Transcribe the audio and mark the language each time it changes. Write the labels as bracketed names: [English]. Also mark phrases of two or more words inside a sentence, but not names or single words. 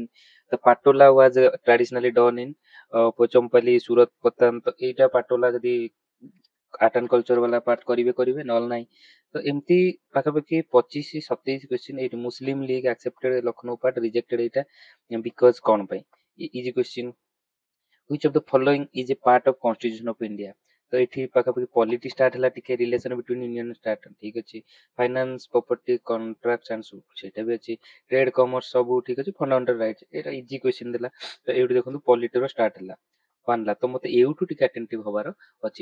[Odia] ତ [English] Patola was traditionally done in Pochampalli Surat Patan, [Odia] ତ ଏଇଟା ପାଟୋଲା ଯଦି [English] art and culture [Odia] ବାଲା ପାର୍ଟ କରିବେ କରିବେ, ନହେଲେ ନାହିଁ। ତ ଏମିତି ପାଖାପାଖି 25-27 କ୍ୱେଶ୍ଚିନ୍। ଏଇଠି [English] Muslim League accepted Lucknow part rejected, [Odia] ଏଇଟା ବିକଜ କଣ ପାଇଁ, [English] easy question. which of the following is a part of constitution of India, [Odia] ତ ଏଠି ପାଖାପାଖି ପଲିଟି ଷ୍ଟାର୍ଟ ହେଲା, ଟିକେ [English] relation between union start, [Odia] ଠିକ ଅଛି। [English] finance, property, contract and suit, [Odia] ସେଇଟା ବି ଅଛି। [English] trade, commerce, [Odia] ସବୁ ଠିକ ଅଛି। [English] fundamental right, [Odia] ଏଇଟା [English] easy question [Odia] ଦେଲା। ତ ଏଇଠି ଦେଖନ୍ତୁ ପଲିଟିର ଷ୍ଟାର୍ଟ ହେଲା, ବାହାରିଲା। ତ ମତେ ଏଇଠୁ ଟିକେ ଆଟେଣ୍ଟିଭ ହବାର ଅଛି।